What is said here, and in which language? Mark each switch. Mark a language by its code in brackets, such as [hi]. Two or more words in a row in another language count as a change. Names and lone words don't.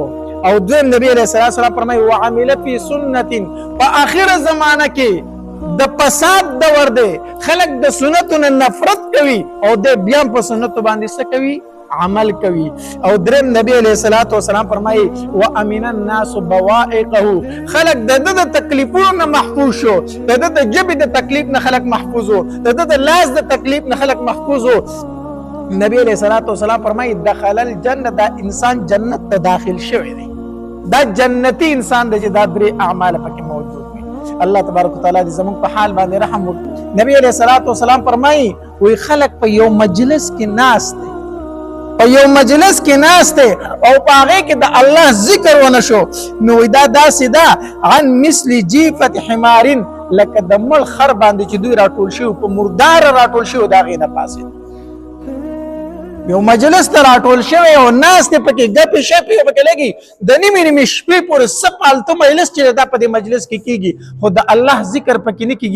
[ps] او دویم نبی [ar] علیہ الصلوۃ والسلام [ps] فرمایي [ar] وعمل فی سنت، [ps] په اخر زمانہ کې د فساد دور دی، خلق د سنتو نه نفرت کوي او د بیا په سنتو باندې څه کوي عمل کوي. او دریم نبی [ar] علیہ الصلوۃ والسلام [ps] فرمایي [ar] وامن الناس بوائقه، [ps] خلق د تکلیفونو نه محفوظ شو، د جبې د تکلیف نه خلق محفوظ وو، د لاس د تکلیف نه خلق محفوظ وو. نبی [ar] علیہ الصلوۃ والسلام [ps] فرمایي [ar] دخل الجنه، [ps] دا انسان جنت ته داخل شوی دی، دا جنتی انسان دی چې دا درې اعمال پکې موجود وي. [ar] الله تبارک وتعالی [ps] دې زموږ په حال باندې رحم وکړي. نبی [ar] علیہ الصلوۃ والسلام [ps] فرمایي وی خلق په یو مجلس کې ناست دی، په یو مجلس کې ناست او په هغه کې د الله ذکر ونه شو، نو دا داسې ده [ar] عن مثل جیفة حمار، [ps] لکه د مړ خر باندې چې دوی راټول شوي په مردار راټول شوي د هغې نه پاسېد. یو مجلس ته راټول شوی او ناست دی پکې ګپې شپې پکې لګي، د نیمې نیمې شپې پورې څه فالتو مجلس چې دا په دې مجلس کې کېږي خو د الله ذکر پکې نه کېږي.